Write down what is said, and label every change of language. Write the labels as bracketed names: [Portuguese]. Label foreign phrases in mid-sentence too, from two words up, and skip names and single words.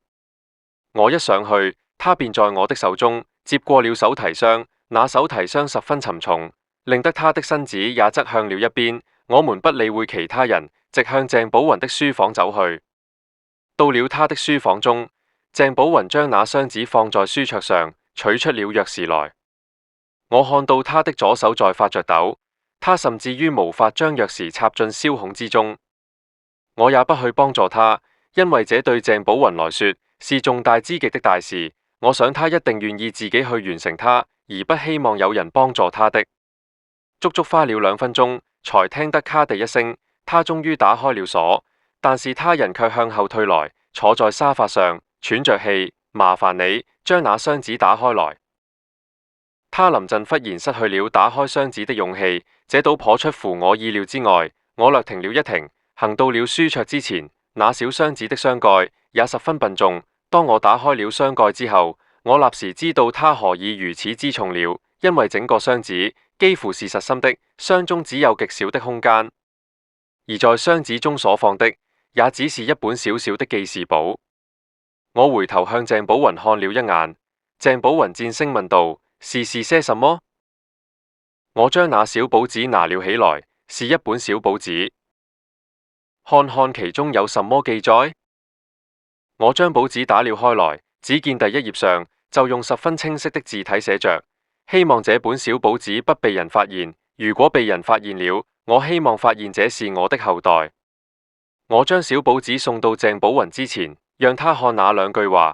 [Chinese] 我一上去，他便在我的手中接過了手提箱，那手提箱十分沉重，令得他的身子也側向了一邊。我們不理會其他人，直向鄭寶雲的書房走去。到了他的書房中，鄭寶雲將那箱子放在書桌上，取出了鑰匙來。我看到他的左手在發着抖，他甚至於無法將鑰匙插進燒孔之中。我也不去幫助他，因為這對鄭寶雲來說是重大之極的大事。我想他一定願意自己去完成它，而不希望有人幫助他的。足足花了2分鐘，才聽得咔地一聲，他終於打開了鎖，但是他人卻向後退來，坐在沙發上，喘着氣。麻煩你將那箱子打開來。他臨陣忽然失去了打開箱子的勇氣，這倒頗出乎我意料之外。我略停了一停，行到了書桌之前，那小箱子的箱蓋也十分笨重。當我打開了箱蓋之後，我立時知道他何以如此之重了，因為整個箱子幾乎是實心的，箱中只有極小的空間，而在箱子中所放的也只是一本小小的記事簿。我回頭向鄭寶雲看了一眼，鄭寶雲戰聲問道：是些什麼？我將那小簿子拿了起來，是一本小簿子，看看其中有什麼記載。我將簿子打了開來，只見第1頁上就用十分清晰的字體寫着：希望這本小簿子不被人發現，如果被人發現了，我希望發現這是我的後代。我將小簿子送到鄭寶雲之前，讓他看那2句話。